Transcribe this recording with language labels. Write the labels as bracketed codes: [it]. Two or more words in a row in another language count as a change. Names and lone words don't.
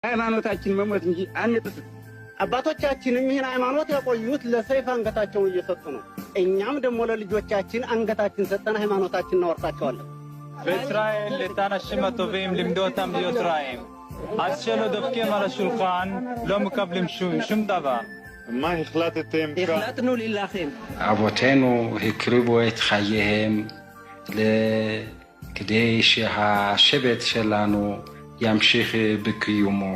[am] ሃይማኖታችን መሞት እንጂ አንጥፍ። አባቶቻችንም ይህን ሃይማኖት ያቆዩት ለሰይፍ አንገታቸውን እየሰጡ ነው። እኛም ደግሞ ለልጆቻችን አንገታችን ሰጠን ሃይማኖታችን እናወርሳቸዋለን። [he] בישראל את האנשים הטובים לימדו אותם להיות רעים. אז שלא דופקים על השולחן לא מקבלים שום דבר. מה החלטתם כאן? החלטנו להילחם. אבותינו הקריבו את חייהם כדי שהשבט שלנו ימשיך בקיומו.